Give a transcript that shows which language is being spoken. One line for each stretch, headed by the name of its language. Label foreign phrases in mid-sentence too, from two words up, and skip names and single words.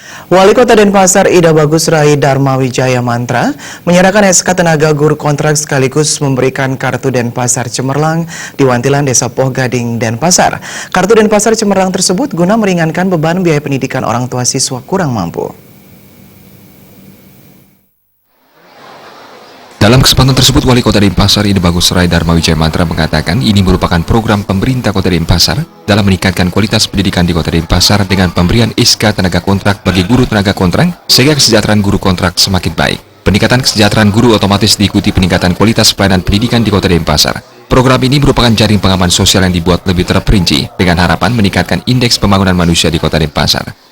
Indonesian: Wali Kota Denpasar Ida Bagus Rai Dharma Wijaya Mantra menyerahkan SK tenaga guru kontrak sekaligus memberikan kartu Denpasar Cemerlang di Wantilan Desa Poh Gading, Denpasar. Kartu Denpasar Cemerlang tersebut guna meringankan beban biaya pendidikan orang tua siswa kurang mampu. Dalam kesempatan tersebut, Wali Kota Denpasar Ida Bagus Rai Dharma Wijaya Mantra mengatakan ini merupakan program pemerintah Kota Denpasar dalam meningkatkan kualitas pendidikan di Kota Denpasar dengan pemberian SK tenaga kontrak bagi guru tenaga kontrak sehingga kesejahteraan guru kontrak semakin baik. Peningkatan kesejahteraan guru otomatis diikuti peningkatan kualitas pelayanan pendidikan di Kota Denpasar. Program ini merupakan jaring pengaman sosial yang dibuat lebih terperinci dengan harapan meningkatkan indeks pembangunan manusia di Kota Denpasar.